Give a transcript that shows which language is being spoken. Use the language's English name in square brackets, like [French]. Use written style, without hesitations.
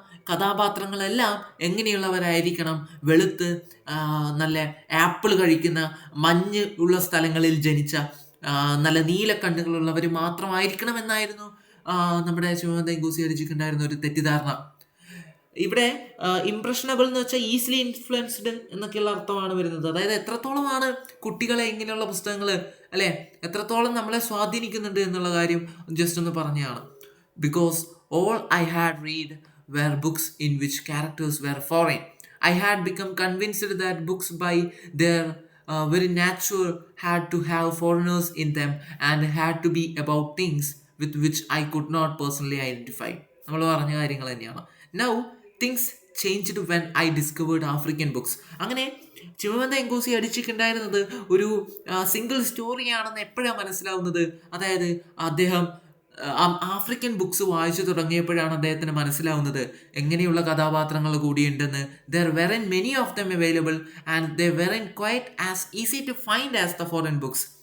[Malayalam] കഥാപാത്രങ്ങളെല്ലാം എങ്ങനെയുള്ളവരായിരിക്കണം? വെളുത്ത് നല്ല ആപ്പിൾ കഴിക്കുന്ന, മഞ്ഞ് ഉള്ള സ്ഥലങ്ങളിൽ ജനിച്ച, നല്ല നീല കണ്ണുകളുള്ളവർ മാത്രമായിരിക്കണം എന്നായിരുന്നു നമ്മുടെ ചിമമന്ത എങ്കോസി അഡിച്ചിക്ക് ഉണ്ടായിരുന്ന ഒരു തെറ്റിദ്ധാരണ. ഇവിടെ ഇംപ്രഷനബിൾ എന്ന് വെച്ചാൽ ഈസിലി ഇൻഫ്ലുവൻസ്ഡ് എന്നൊക്കെയുള്ള അർത്ഥമാണ് വരുന്നത്. അതായത് എത്രത്തോളമാണ് കുട്ടികളെ ഇങ്ങനെയുള്ള പുസ്തകങ്ങൾ, അല്ലേ, എത്രത്തോളം നമ്മളെ സ്വാധീനിക്കുന്നുണ്ട് എന്നുള്ള കാര്യം ജസ്റ്റ് ഒന്ന് പറഞ്ഞതാണ്. [English] Because all I had read were books in which characters were foreign. I had become convinced that books by their very nature had to have foreigners in them and had to be about things with which I could not personally identify. [Malayalam] നമ്മൾ പറഞ്ഞ കാര്യങ്ങൾ തന്നെയാണ്. [English] Now things changed when I discovered African books. [Malayalam] അങ്ങനെ ചിമമന്ത എങ്കോസി അഡിച്ചിക്ക് ഉണ്ടായിരുന്നത് ഒരു single സ്റ്റോറിയാണെന്ന് എപ്പോഴാണ് മനസ്സിലാവുന്നത്? അതായത് അദ്ദേഹം ആഫ്രിക്കൻ ബുക്സ് വായിച്ചു തുടങ്ങിയപ്പോഴാണ് അദ്ദേഹത്തിന് മനസ്സിലാവുന്നത് എങ്ങനെയുള്ള കഥാപാത്രങ്ങൾ കൂടിയുണ്ടെന്ന്. [English] There weren't many of them available and they weren't quite as easy to find as the foreign books.